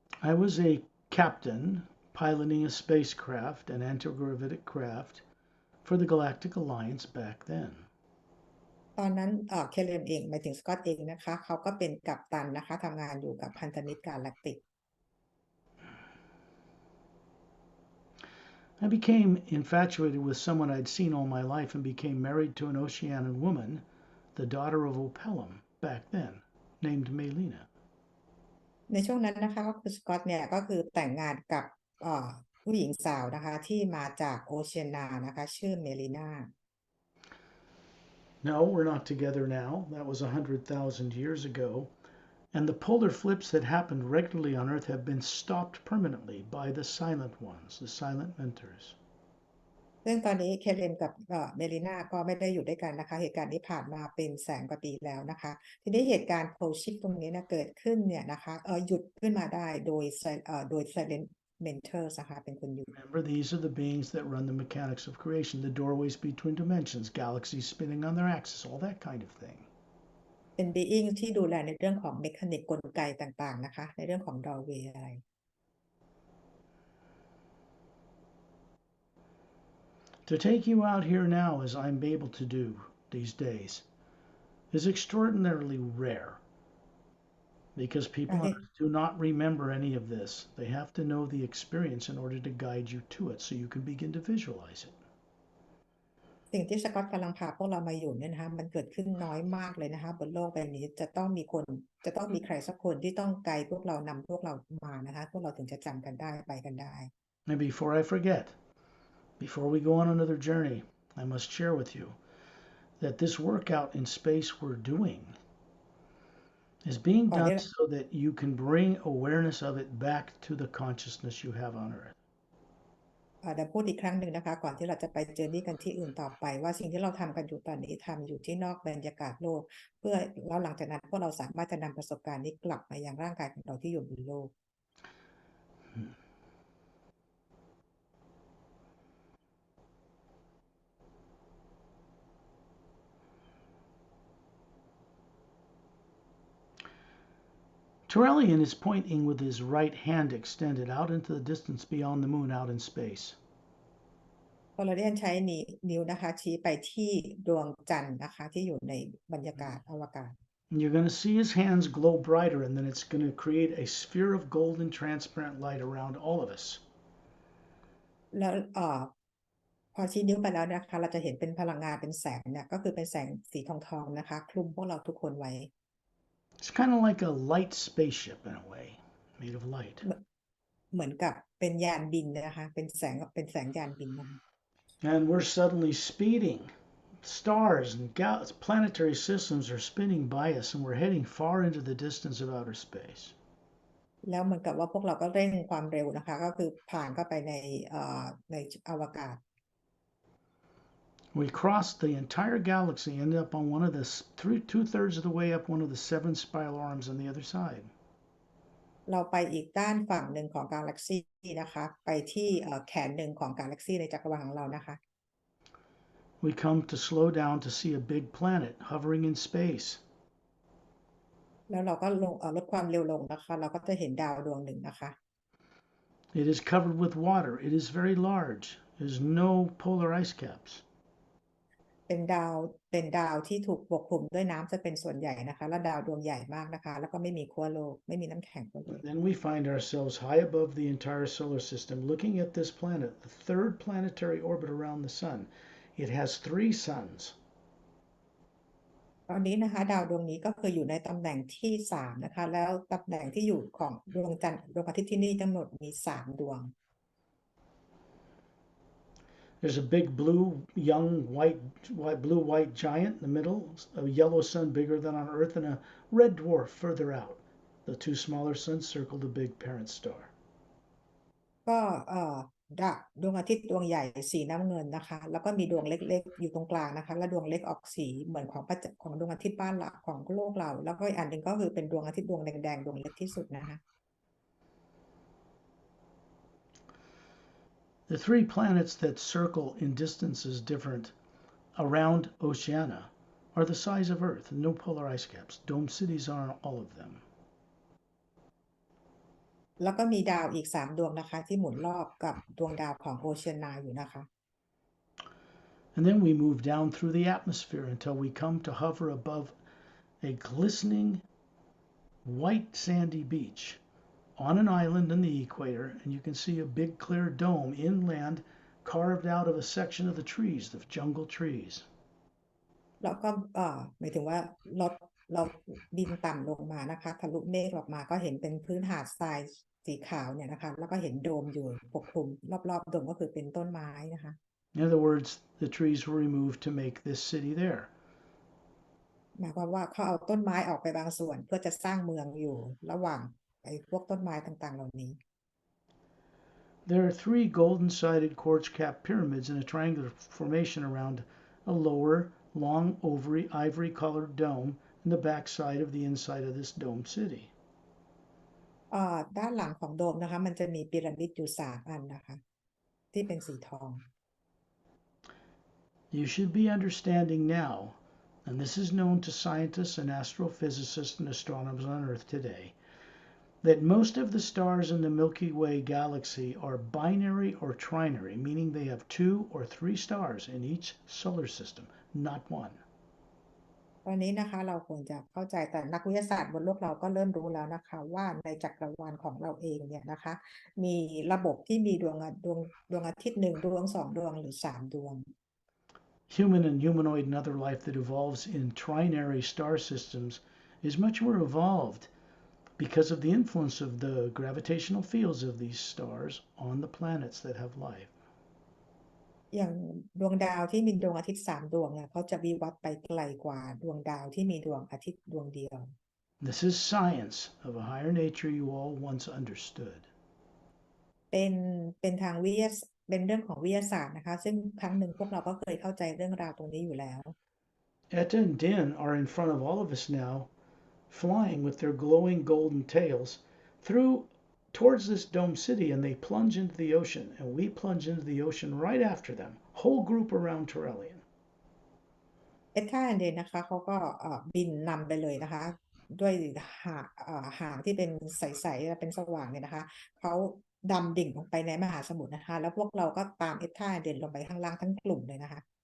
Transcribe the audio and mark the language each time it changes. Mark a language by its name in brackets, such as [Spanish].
[English] I was a captain piloting a spacecraft, an anti-gravitic craft, for the Galactic Alliance back then. [Thai] ตอนนั้นเคเลมเองหมายถึงสกอตเองนะคะเขาก็เป็นกัปตันนะคะทำงานอยู่กับพันธมิตรกาแล็กติก [English] I became infatuated with someone I'd seen all my life and became married to an Oceanian woman, the daughter of Opelum, back then, named Melina. [Thai] ในช่วงนั้นนะคะก็คือสกอตเนี่ยก็คือแต่งงานกับผู้หญิงสาวนะคะที่มาจากโอเชียนานะคะชื่อเมลินา [English] No, we're not together now. That was 100,000 years ago. And the polar flips that happened regularly on Earth have been stopped permanently by the silent ones, the silent mentors. [Thai] ซึ่งตอนนี้เคเลนกับเมลินาก็ไม่ได้อยู่ด้วยกันนะคะเหตุการณ์นี้ผ่านมาเป็น100,000 กว่าปีแล้วนะคะทีนี้เหตุการณ์โพลชิฟตรงนี้นะเกิดขึ้นเนี่ยนะคะหยุดขึ้นมาได้โดย [English] silent mentors [Thai] นะคะเป็นคนหยุด [English] Remember, these are the beings that run the mechanics of creation, the doorways between dimensions, galaxies spinning on their axis, all that kind of thing. [Thai] เป็น being ที่ดูแลในเรื่องของเมคานิกกลไกต่างๆนะคะในเรื่องของ doorway อะไร [English] To take you out here now, as I'm able to do these days, is extraordinarily rare because กา people ร on [Thai] ที่ [English] Earth do not remember any of this. They have to know the experience in order to guide you to it so you can begin to visualize it. [Thai] สิ่งที่สกอตกำลังพาพวกเรามาอยู่เนี่ยนะคะมันเกิดขึ้นน้อยมากเลยนะคะบนโลกใบนี้จะต้องมีใครสักคนที่ต้องไกด์พวกเรานำพวกเรามานะคะพวกเราถึงจะจำกันได้ไปกันได้ [English] And before I forget, before we go on another journey, I must share with you that this workout in space we're doing is being [Thai] ก่อน [English] done [Thai] ที่ [English] so that you can bring awareness of it back to the consciousness you have on Earth. [Thai] เดี๋ยวพูดอีกครั้งหนึ่งนะคะก่อนที่เราจะไปเจอร์นี่กันที่อื่นต่อไปว่าสิ่งที่เราทำกันอยู่ตอนนี้ทำอยู่ที่นอกบรรยากาศโลกเพื่อแล้วหลังจากนั้นพวกเราสามารถจะนำประสบการณ์นี้กลับมายังร่างกายของเราที่อยู่บนโลก [English] Turelian is pointing with his right hand extended out into the distance beyond the moon out in space. [Thai] พอเราเรียนใช้นิ้วนะคะชี้ไปที่ดวงจันทร์นะคะที่อยู่ในบรรยากาศอวกาศ [English] And you're going to see his hands glow brighter, and then it's going to create a sphere of golden transparent light around all of us. [Thai] แล้วพอชี้นิ้วไปแล้วนะคะเราจะเห็นเป็นพลังงานเป็นแสงเนี่ยก็คือเป็นแสงสีทองนะคะคลุมพวกเราทุกคนไว้ [English] It's kind of like a light spaceship in a way, made of light. [Thai] เหมือนกับเป็นยานบินนะคะเป็นแสงยานบินนะคะ [English] And we're suddenly speeding. Stars and planetary systems are spinning by us, and we're heading far into the distance of outer space. [Thai] แล้วเหมือนกับว่าพวกเราก็เร่งความเร็วนะคะก็คือผ่านเข้าไปในอวกาศ [English] We crossed the entire galaxy, ended up on one of the two-thirds of the way up one of the 7 spiral arms on the other side. [Thai] เราไปอีกด้านฝั่งหนึ่งของกาแล็กซีนะคะไปที่แขนหนึ่งของกาแล็กซีในจักรวาลของเรานะคะ [English] We come to slow down to see a big planet hovering in space. [Thai] แล้วเราก็ลดความเร็วลงนะคะเราก็จะเห็นดาวดวงหนึ่งนะคะ [English] It is covered with water. It is very large. There's no polar ice caps. [Thai] เป็นดาวที่ถูกปกคลุมด้วยน้ำจะเป็นส่วนใหญ่นะคะและดาวดวงใหญ่มากนะคะแล้วก็ไม่มีขั้วโลกไม่มีน้ำแข็งขั้วโลก [English] Then we find ourselves high above the entire solar system looking at this planet, the third planetary orbit around the sun. It has 3 suns. [Thai] ตอนนี้นะคะดาวดวงนี้ก็คืออยู่ในตำแหน่งที่3นะคะแล้วตำแหน่งที่อยู่ของดวงจันทร์ดวงอาทิตย์ที่นี่ทั้งหมดมี3ดวง [English] There's a big blue-white giant in the middle, a yellow sun bigger than on Earth, and a red dwarf further out. The 2 smaller suns circle the big parent star. [Thai] ก็ ดวงอาทิตย์ดวงใหญ่สีน้ำเงินนะคะแล้วก็มีดวงเล็กๆอยู่ตรงกลางนะคะและดวงเล็กออกสีเหมือนของดวงอาทิตย์บ้านเราของโลกเราแล้วก็อีกอันหนึ่งก็คือเป็นดวงอาทิตย์ดวงแดงๆดวงเล็กที่สุดนะคะ [English] The three planets that circle in distances different around Oceania are the size of Earth, no polar ice caps. Dome cities are on all of them. [Thai] แล้วก็มีดาวอีก3ดวงนะคะที่หมุนรอบกับดวงดาวของโอเชียนาอยู่นะคะ [English] And then we move down through the atmosphere until we come to hover above a glistening white sandy beach on an island in the equator, and you can see a big clear dome inland carved out of a section of the trees, the jungle trees. [Thai] แล้วก็หมายถึงว่าเราบินต่ำลงมานะคะทะลุเมฆออกมาก็เห็นเป็นพื้นหาดทรายสีขาวเนี่ยนะคะแล้วก็เห็นโดมอยู่ปกคลุมรอบๆโดมก็คือเป็นต้นไม้นะคะ [English] In other words, the trees were removed to make this city there. [Thai] หมายความว่าเขาเอาต้นไม้ออกไปบางส่วนเพื่อจะสร้างเมืองอยู่ระหว่างไอ้พวกต้นไม้ต่างๆเหล่านี้ [English] There are three golden-sided quartz-capped pyramids in a triangular formation around a lower, long, ivory-colored dome in the backside of the inside of this dome city. [Thai] ด้านหลังของโดมนะคะมันจะมีพีระมิดอยู่3อันนะคะที่เป็นสีทอง [English] You should be understanding now, and this is known to scientists and astrophysicists and astronomers on Earth today, that most of the stars in the Milky Way galaxy are binary or trinary, meaning they have 2 or 3 stars in each solar system, not one. [Thai] ตอนนี้นะคะเราควรจะเข้าใจแต่นักวิทยาศาสตร์บนโลกเราก็เริ่มรู้แล้วนะคะว่าในจักรวาลของเราเองเนี่ยนะคะมีระบบที่มีดวงอาทิตย์1ดวง2ดวงหรือ3ดวง [English] Human and humanoid and other life that evolves in trinary star systems is much more evolved because of the influence of the gravitational fields of these stars on the planets that have life. [Thai] อย่างดวงดาวที่มีดวงอาทิตย์3ดวงเนี่ยเขาจะวิวัฒน์ไปไกลกว่าดวงดาวที่มีดวงอาทิตย์ดวงเดียว [English] This is science of a higher nature you all once understood. [Thai] เป็นทางวิทยาเป็นเรื่องของวิทยาศาสตร์นะคะซึ่งครั้งหนึ่งพวกเราก็เคยเข้าใจเรื่องราวตรงนี้อยู่แล้ว [English] Etta and Din are in front of all of us now, flying with their glowing golden tails through towards this dome city, and they plunge into the ocean, and we plunge into the ocean right after them, whole group around Turelian. [Thai] เอท่าแอนเดนนะคะเขาก็บินนำไปเลยนะคะด้วยหางที่เป็นใสๆและเป็นสว่างเนี่ยนะคะเขาดำดิ่งลงไปในมหาสมุทรนะคะแล้วพวกเราก็ตามเอท่าแอนเดนลงไปข้างล่างทั้งกลุ่มเลยนะคะ